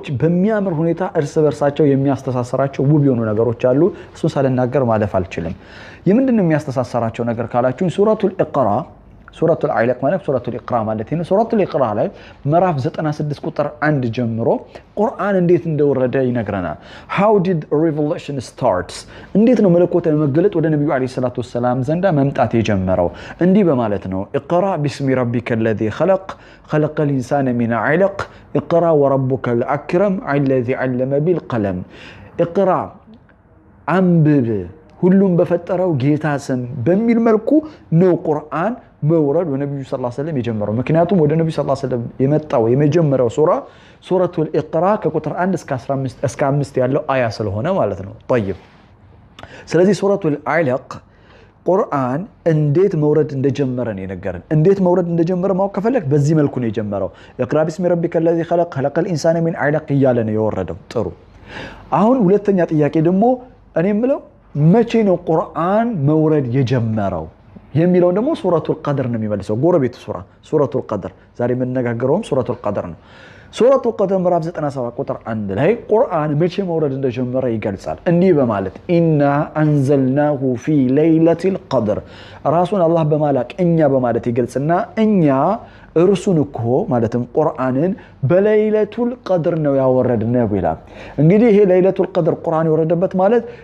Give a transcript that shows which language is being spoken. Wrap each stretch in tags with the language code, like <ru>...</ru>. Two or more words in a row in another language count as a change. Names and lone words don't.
<am>በሚያምር ሁኔታ እርስ በርሳቸው የሚያስተሳስራቸው ውብ የሆኑ ነገሮች አሉ። እሱን ሳልናገር ማለፍ አልችልም። የምንድነው የሚያስተሳስራቸው ነገር ካላችሁ ሱረቱል ኢቅራ ሱረቱል አለቅ ማለት ሱረቱል ኢቅራ ማለት ነው። ሱረቱል ኢቅራ ላይ ምዕራፍ 96 ቁጥር 1 ጀምሮ ቁርአን እንዴት እንደወረደ ይነግረናል።</am> <en>how did revelation starts</en> <am>እንዴት ነው መለኮታዊ መገለጥ ወደ ነብዩ</am> <ar>عليه الصلاة والسلام</ar> <am>ዘንዳ መምጣት የጀመረው? እንዲህ በማለት ነው</am> <ar>اقرأ باسم ربك الذي خلق خلق الانسان من علق اقرا وربك الاكرم الذي علم بالقلم ኢቅራ</ar> <am>አንብብ ሁሉም በፈጠረው ጌታ ስም በሚል መልኩ ነው ቁርአን መውረድ ወነብዩ</am> <ar>صلى الله عليه وسلم</ar> <am>የጀመረው። ምክንያቱም ወደ ነብዩ</am> <ar>صلى الله عليه وسلم</ar> <am>የመጣው የመጀመሪያው ሱራ ሱረቱል ኢቅራ ከቁጥር 1 እስከ 5 ያለው አያ ስለሆነ ማለት ነው። طيب ስለዚህ ሱረቱል አለቅ ቁርአን እንዴት መውረድ እንደጀመረ ነው የነገረን። እንዴት መውረድ እንደጀመረ ማወቅ ከፈለክ በዚህ መልኩ ነው የጀመረው።</am> <ar>اقرأ باسم ربك الذي خلق خلق الانسان من علق</ar> <am>እያለ ነው የወረደው። ጥሩ አሁን ሁለተኛ ጥያቄ ደግሞ እኔ የምለው መቼ ነው ቁርአን መውረድ የጀመረው የሚለው ደግሞ ሱረቱል ቀድር ነው የሚመልሰው ጎረቤቱ ሱረቱል ቀድር ዛሬ የምንነጋገረውም ሱረቱል ቀድር ነው ሱረቱል ቀድር ምዕራፍ 97 ቁጥር 1 ላይ ቁርአን መቼ መውረድ እንደጀመረ ይገልጻል እንዲህ በማለት</am> <ar>إنا أنزلناه في ليلة القدر</ar> <am>ራሱን አላህ በማላቅ እኛ በማለት ይገልጽና እኛ እርሱን እኮ ማለትም ቁርአንን በለይለቱል ቀድር ነው ያወረድነው ይላል እንግዲህ ይሄ ለይለቱል ቀድር ቁርአን የወረደበት ማለት</am>